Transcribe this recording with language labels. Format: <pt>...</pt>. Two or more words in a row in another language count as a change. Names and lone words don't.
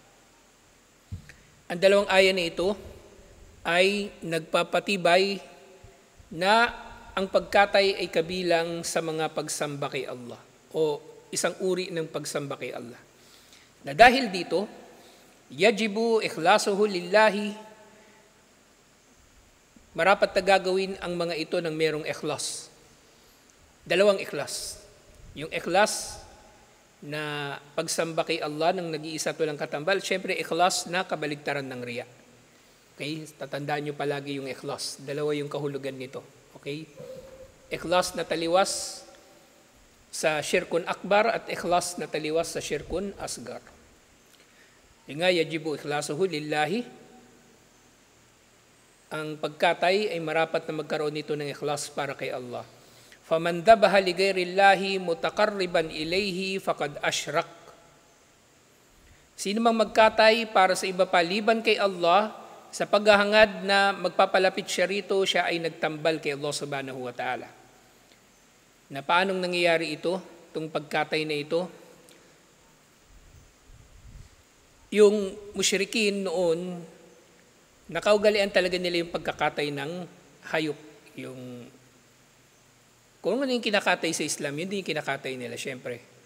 <tl>Ang dalawang aya na ito ay nagpapatibay na ang pagkatay ay kabilang sa mga pagsamba kay Allah o isang uri ng pagsamba kay Allah. Na dahil dito,</tl> <ar>يجب إخلاصه لله,</ar> <tl>marapat na gagawin ang mga ito ng merong ikhlas. Dalawang ikhlas. Yung ikhlas na pagsamba kay Allah ng nag-iisa at walang katambal, syempre ikhlas na kabaligtaran ng riya. Okay? Tatandaan nyo palagi yung ikhlas. Dalawa yung kahulugan nito. Okay? Ikhlas na taliwas sa</tl> <ar>شرك أكبر</ar> <tl>at ikhlas na taliwas sa</tl> <ar>شرك أصغر.</ar> <tl>Yung nga,</tl> <ar>يجب إخلاصه لله.</ar> <tl>Ang pagkatay ay marapat na magkaroon nito ng ikhlas para kay Allah.</tl> <ar>فَمَنْ ذَبَحَ لِغَيْرِ اللَّهِ مُتَقَرِّبًا إِلَيْهِ فَقَدْ أَشْرَكَ.</ar> <tl>Sino mang magkatay para sa iba paliban kay Allah, sa paghahangad na magpapalapit siya rito, siya ay nagtambal kay Allah</tl> <ar>سبحانه وتعالى.</ar> <tl>Na paanong nangyayari ito, itong pagkatay na ito? Yung musyrikin noon, nakaugalian talaga nila yung pagkakatay ng hayop. Kung ano yung kinakatay sa Islam, yun din yung kinakatay nila, syempre.</tl>